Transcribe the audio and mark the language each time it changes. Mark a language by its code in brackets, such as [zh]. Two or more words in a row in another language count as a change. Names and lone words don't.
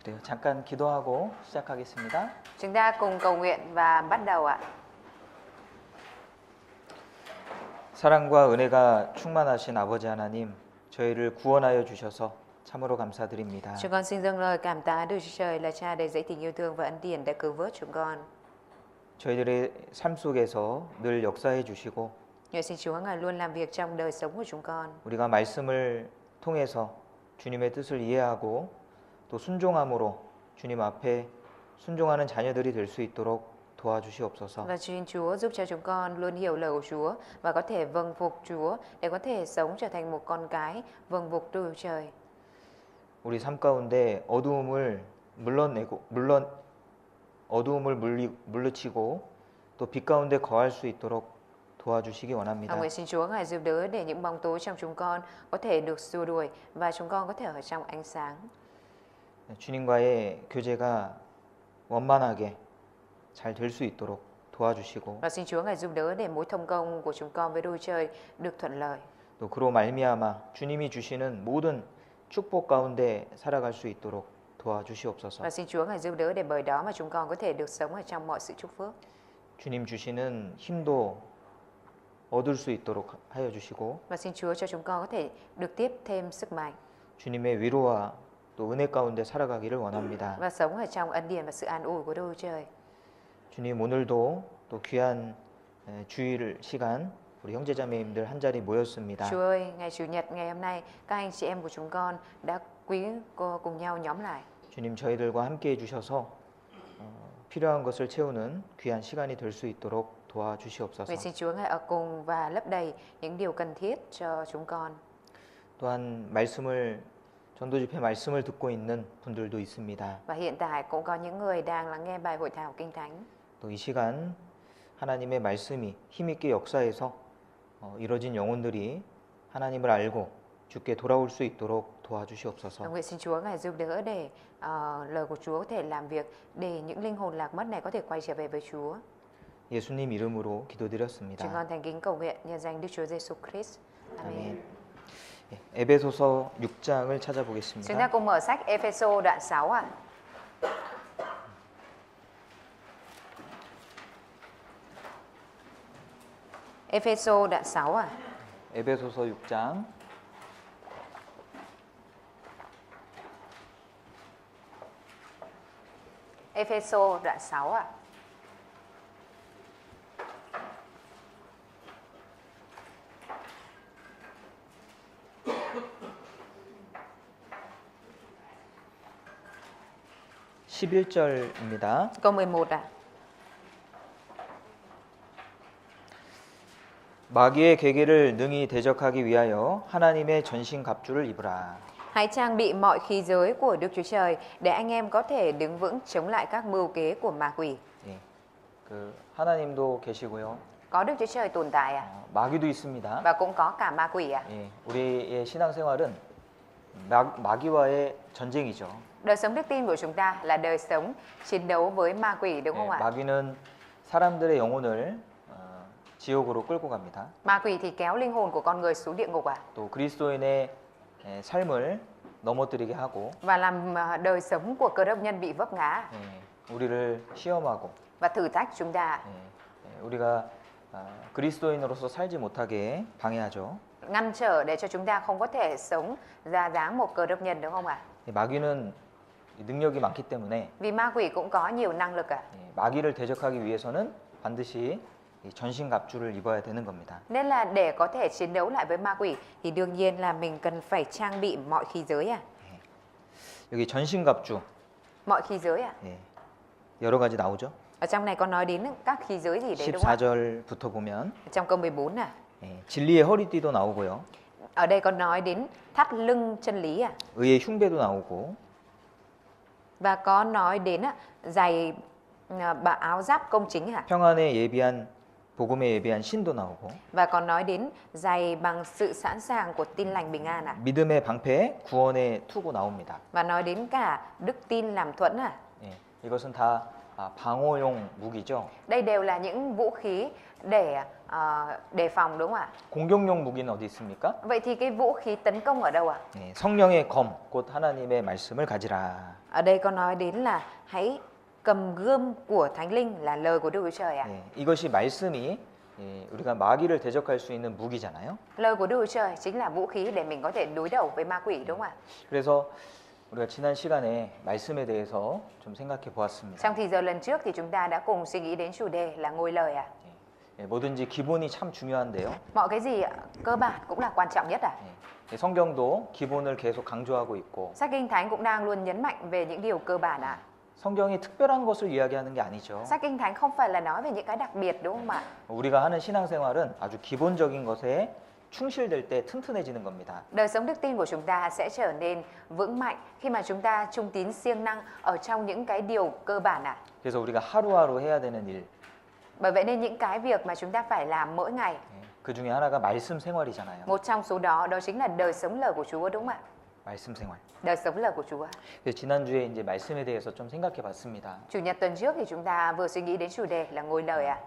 [ko] 네, 잠깐 기도하고 시작하겠습니다. [vi] Chúng ta cùng cầu nguyện và bắt đầu ạ. [ko] 사랑과 은혜가 충만하신 아버지 하나님, 저희를 구원하여 주셔서 참으로 감사드립니다. [vi] Chúng con xin dâng lời cảm tạ Đức Chúa Trời là Cha đầy dẫy tình yêu thương và ân điển đã cứu vớt chúng con. [ko] 저희들의 삶 속에서 늘 역사해 주시고 [vi] Nguyện xin Chúa Ngài luôn làm việc trong đời sống của chúng con. [ko] 우리가 말씀을 통해서 주님의 뜻을 이해하고 또 순종함으로 주님 앞에 순종하는 자녀들이 될 수 있도록 도와주시옵소서. [vi] Và xin Chúa giúp cho chúng con luôn hiểu lời của Chúa và có thể vâng phục Chúa để có thể sống trở thành một con cái vâng phục Đức Chúa Trời. [ko] 우리 삶 가운데 어두움을 물리치고 또 빛 가운데 거할 수 있도록 도와주시기 원합니다. [vi] Nguyện xin Chúa Ngài giúp đỡ để những bóng tối trong chúng con có thể được xua đuổi và chúng con có thể ở trong ánh sáng. [ko] 주님과의 교제가 원만하게 잘 될 수 있도록 도와주시고 [vi] Và xin Chúa Ngài giúp đỡ để mối thông công của chúng con với Đức Chúa Trời được thuận lợi. [ko] 또 그로 말미암아 주님이 주시는 모든 축복 가운데 살아갈 수 있도록 도와주시옵소서. [vi] Và xin Chúa Ngài giúp đỡ để bởi đó mà chúng con có thể được sống ở trong mọi sự chúc phước. [ko] 주님 주시는 힘도 얻을 수 있도록 하여 주시고 [vi] Và xin Chúa cho chúng con có thể được tiếp thêm sức mạnh [ko] 주님의 위로와 또 은혜 가운데 살아가기를 원합니다. [vi] và sống ở trong ân điển và sự an ủi của Đức Chúa Trời. [ko] 주님 오늘도 또 귀한 주일 시간 우리 형제자매님들 한 자리 모였습니다. [vi] Chúa ơi, ngày Chủ nhật ngày hôm nay các anh chị em của chúng con đã cùng nhau nhóm lại. [ko] 주님 저희들과 함께 해주셔서 필요한 것을 채우는 귀한 시간이 될 수 있도록 도와주시옵소서. [vi] Nguyện xin Chúa Ngài ở cùng và lấp đầy những điều cần thiết cho chúng con. [ko] 또한 전도 집회 말씀을 듣고 있는 분들도 있습니다. [vi] Và hiện tại cũng có những người đang lắng nghe bài hội thảo Kinh Thánh. [ko] 또 이 시간 하나님의 말씀이 힘있게 역사해서 이뤄진 영혼들이 하나님을 알고 주께 돌아올 수 있도록 도와주시옵소서. [vi] Nguyện xin Chúa Ngài giúp đỡ để lời của Chúa có thể làm việc để những linh hồn lạc mất này có thể quay trở về với Chúa. [ko] 예수님 이름으로 기도드렸습니다. [vi] Chúng con thành kính cầu nguyện nhân danh Đức Chúa Giêsu Christ. Amen. [ko] 에베소서 6장을 [vi] Chúng ta [ko] 찾아보겠습니다. [vi] cùng mở sách Ephesos đoạn 6 ạ. Ephesos đoạn 6 ạ. [ko] 에베소서 6장 [vi] Ephesos đoạn 6 ạ. [ko] (11절입니다) [vi] Câu 11 ạ. [ko] 마귀의 계계를 능히 대적하기 위하여 하나님의 전신갑주를 입으라. [vi] Hãy trang bị mọi khí giới của Đức Chúa Trời để anh em có thể đứng vững chống lại các mưu kế của ma quỷ. [ko] 예, 하나님도 계시고요. [vi] Có Đức Chúa Trời tồn tại ạ. [ko] 마귀도 있습니다. [vi] Và cũng có cả ma quỷ ạ. [ko] 예, 우리의 신앙생활은 마귀와의 전쟁이죠. [vi] Đời sống đức tin của chúng ta là đời sống chiến đấu với ma quỷ đúng không [ko] 예, [vi] ạ? [ko] 마귀는 사람들의 영혼을 지옥으로 끌고 갑니다. [vi] Ma quỷ thì kéo linh hồn của con người xuống địa ngục ạ. [ko] 또 그리스도인의 삶을 넘어뜨리게 하고 [vi] Và làm đời sống của cơ đốc nhân bị vấp ngã [ko] 우리를 시험하고 [vi] và thử thách chúng ta. [ko] 우리가 그리스도인으로서 살지 못하게 방해하죠. [vi] Ngăn trở để cho chúng ta không có thể sống ra dáng một cơ đốc nhân đúng không ạ? [ko] 마귀는 능력이 많기 때문에 [vi] Vì ma quỷ cũng có nhiều năng lực ạ. [ko] 마귀를 대적하기 위해서는 반드시 전신갑주를 입어야 되는 겁니다. [vi] Nên là để có thể chiến đấu lại với ma quỷ thì đương nhiên là mình cần phải trang bị mọi khí giới ạ. [ko] 여기 전신갑주 [vi] Mọi khí giới ạ. [ko] 여러 가지 나오죠. [vi] Ở trong này có nói đến các khí giới gì đấy đúng không ạ? [ko] 14절부터 보면 [vi] Trong câu 14 à. [ko] 진리의 허리띠도 나오고요. [vi] Ở đây có nói đến thắt lưng chân lý à. [ko] 의의 흉배도 나오고 [vi] Và có nói đến giày áo giáp công chính à. [ko] 평안에 예비한 복음에 예비한 신도 나오고 [vi] Và còn nói đến giày bằng sự sẵn sàng của tin lành bình an à. [ko] 믿음의 방패 구원의 투구 나옵니다. [vi] Và nói đến cả đức tin làm thuẫn à. [ko] 이것은 다 방어용 무기죠. [vi] Đây đều là những vũ khí để đề phòng đúng không ạ? [ko] 공격용 무기는 어디 있습니까? [vi] Vậy thì cái vũ khí tấn công ở đâu ạ? [ko] 성령의 검, 곧 하나님의 말씀을 가지라. [vi] Ở đây có nói đến là hãy cầm gươm của Thánh Linh là lời của Đức Chúa Trời ạ. [ko] 예, 이것이 말씀이 예, 우리가 마귀를 대적할 수 있는 무기잖아요. [vi] Lời của Đức Chúa Trời chính là vũ khí để mình có thể đối đầu với ma quỷ, đúng không ạ? [ko] 그래서 우리가 지난 시간에 말씀에 대해서 좀 생각해 보았습니다. [vi] Trong thì giờ lần trước thì chúng ta đã cùng suy nghĩ đến chủ đề là ngôi lời ạ. [ko] 예, 뭐든지 기본이 참 중요한데요. [vi] Mọi cái gì cơ bản cũng là quan trọng nhất ạ. [ko] 예, 성경도 기본을 계속 강조하고 있고 [vi] Sách Kinh Thánh cũng đang luôn nhấn mạnh về những điều cơ bản ạ. [ko] 성경이 특별한 것을 이야기하는 게 아니죠. [vi] Sách Kinh Thánh không phải là nói về những cái đặc biệt, đúng không ạ? [ko] 우리가 하는 신앙생활은 아주 기본적인 것에 충실될 때 튼튼해지는 겁니다. [vi] Đời sống đức tin của chúng ta sẽ trở nên vững mạnh khi mà chúng ta trung tín siêng năng ở trong những cái điều cơ bản ạ. [ko] 그래서 우리가 하루하루 해야 되는 일, [vi] Bởi vậy nên những cái việc mà chúng ta phải làm mỗi ngày, [ko] 그 중에 하나가 말씀 생활이잖아요. [vi] một trong số đó chính là đời sống lời của Chúa, đúng không ạ? [ko] 말씀 생활. [vi] Đời sống lời của Chúa. [ko] 그래서 지난주에 이제 말씀에 대해서 좀 생각해 봤습니다. [vi] Chủ nhật tuần trước thì chúng ta vừa suy nghĩ đến chủ đề là ngôi lời ạ.